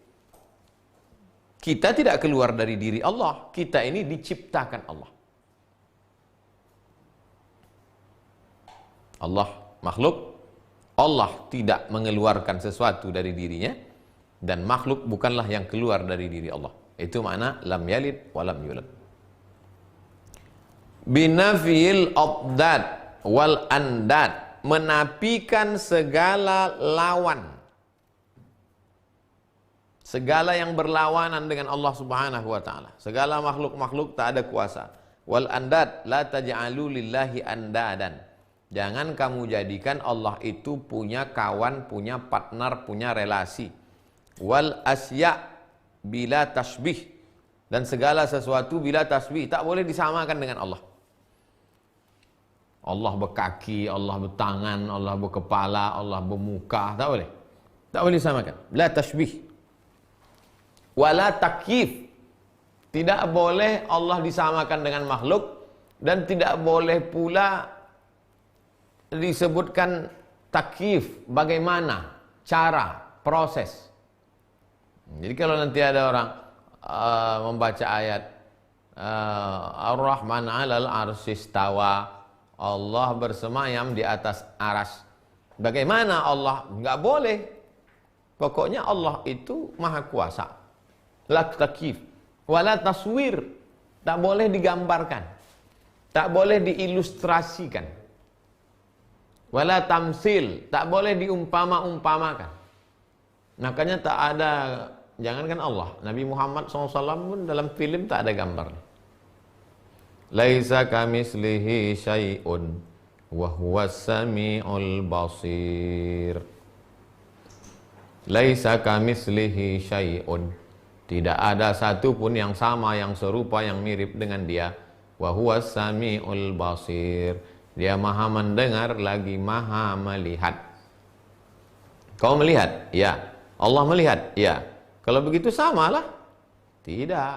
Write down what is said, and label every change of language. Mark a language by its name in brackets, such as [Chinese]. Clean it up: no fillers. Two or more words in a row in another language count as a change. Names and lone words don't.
[Indonesian] Kita tidak keluar dari diri Allah, kita ini diciptakan Allah. Allah makhluk, Allah tidak mengeluarkan sesuatu dari dirinya, dan makhluk bukanlah yang keluar dari diri Allah. Itu makna [Arabic] لم يلد ولم يولد. بنفي الأضداد والأنداد, [Indonesian] menafikan segala lawan, segala yang berlawanan dengan Allah [Arabic] سبحانه وتعالى. [Indonesian] Segala makhluk-makhluk tak ada kuasa. [Arabic] والأنداد، لا تجعلوا لله أندادا. [Indonesian] Jangan kamu jadikan Allah itu punya kawan, punya partner, punya relasi. [Arabic] والأشياء بلا تشبيه, [Indonesian] dan segala sesuatu [Arabic] بلا تشبيه, [Indonesian] tak boleh disamakan dengan Allah. Allah berkaki, Allah bertangan, Allah berkepala, Allah bermuka, tak boleh. Tak boleh disamakan. [Arabic] لا تشبيه. ولا تكييف. [Indonesian] Tidak boleh Allah disamakan dengan makhluk, dan tidak boleh pula disebutkan takyif, bagaimana cara, proses. Jadi kalau nanti ada orang membaca ayat [Arabic] الرحمن على العرش استوى, [Indonesian] Allah bersemayam di atas aras. Bagaimana Allah? Enggak boleh. Pokoknya Allah itu maha kuasa. [Arabic] لا تكييف، ولا تصوير, [Indonesian] tak boleh digambarkan, tak boleh diilustrasikan. [Arabic] ولا تمثيل, [Indonesian] tak boleh diumpama-umpamakan. Makanya tak ada, jangankan Allah, Nabi Muhammad SAW pun dalam film tak ada gambar. [Arabic] ليس كمثله شيء وهو السميع البصير. ليس كمثله شيء, [Indonesian] tidak ada satu pun yang sama, yang serupa, yang mirip dengan dia. [Arabic] وهو السميع البصير, [Indonesian] dia maha mendengar lagi maha melihat. Kau melihat? Ya. Allah melihat? Ya. Kalau begitu samalah? Tidak.